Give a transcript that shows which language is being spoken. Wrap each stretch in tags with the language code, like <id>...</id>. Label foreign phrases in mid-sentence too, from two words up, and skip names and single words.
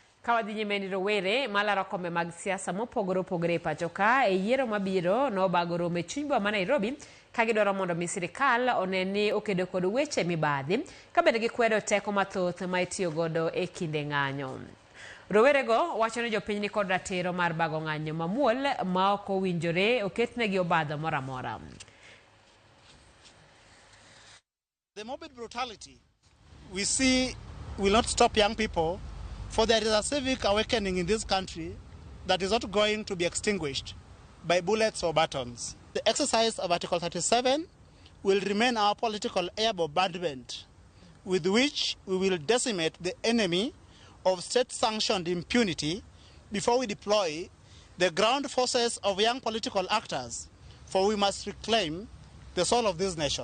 <luo>Kawadhi nyime ni Rawere malaro kombe mag siasa mopogore opogore pachoka e yiero mabiro nobago romo chuny boma ma Nairobi ka gidwaro mondo sirkal oneni okedo kod weche mibadhi ka bende gikwedo teko mathoth ma itiyo godo e kinde ng'anyo. Rawere go wacho ni jopiny ni kod ratiro mar bago ng'anyo mamuol ma ok owinjore oketnegi obadho moro amora.</luo> <en>The morbid brutality we see will not stop young people, for there is a civic awakening in this country that is not going to be extinguished by bullets or batons. The exercise of Article 37 will remain our political air bombardment with which we will decimate the enemy of state-sanctioned impunity before we deploy the ground forces of young political actors, for we must reclaim the soul of this nation.</en>